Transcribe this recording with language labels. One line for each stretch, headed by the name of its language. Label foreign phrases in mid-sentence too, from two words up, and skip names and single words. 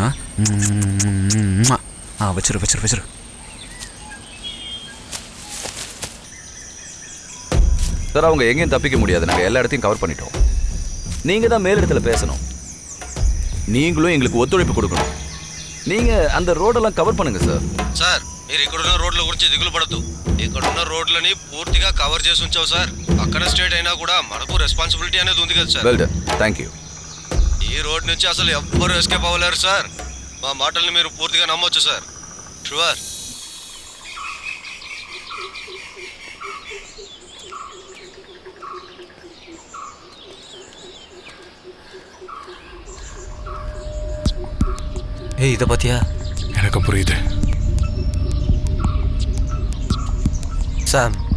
Tamil: வச்சிரு. சார் அவங்க எங்கேயும் தப்பிக்க முடியாது, நாங்கள் எல்லா இடத்தையும் கவர் பண்ணிட்டோம். நீங்கள் தான் மேலிடத்தில் பேசணும், நீங்களும் எங்களுக்கு ஒத்துழைப்பு கொடுக்கணும். நீங்கள் அந்த ரோடெல்லாம் కవర్ பண்ணுங்க సార్.
Telugu: సార్ మీరు ఇక్కడున్న రోడ్ల గురించి దిగులు పడద్దు. ఇక్కడున్న రోడ్లని పూర్తిగా కవర్ చేసి ఉంచావు సార్. పక్కన స్టేట్ అయినా కూడా మనకు రెస్పాన్సిబిలిటీ అనేది ఉంది కదా సార్.
English: well done, thank you.
Telugu: ఈ రోడ్ నుంచి అసలు ఎవ్వరూ ఎస్కేప్ అవ్వలేరు సార్. మా మాటల్ని మీరు పూర్తిగా నమ్మొచ్చు సార్. షూర్.
Tamil: ஏய் இதை பார்த்தியா? எனக்கு புரியுது சாம்.